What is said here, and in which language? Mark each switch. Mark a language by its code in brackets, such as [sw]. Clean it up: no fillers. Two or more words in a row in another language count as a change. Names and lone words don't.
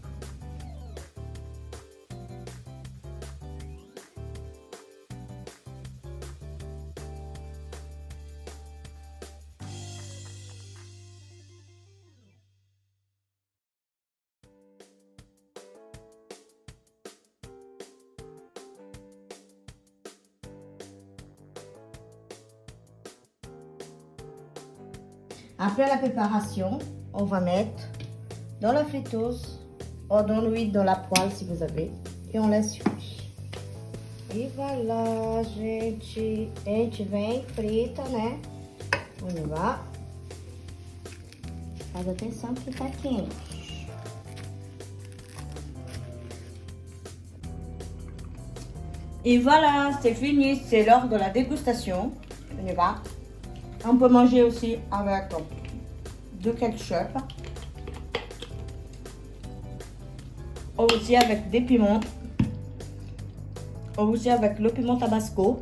[fr] Après la préparation, on va mettre dans la friteuse ou dans l'huile, dans la poêle si vous avez, et on laisse cuire. E voilà, [pt] gente. A gente vem, frita, né? [fr] On y va. [pt] Faz atenção que tá quente. [fr] Et voilà, c'est fini, c'est l'heure de la dégustation. On y va. On peut manger aussi avec du ketchup, aussi avec des piments, aussi avec le piment tabasco.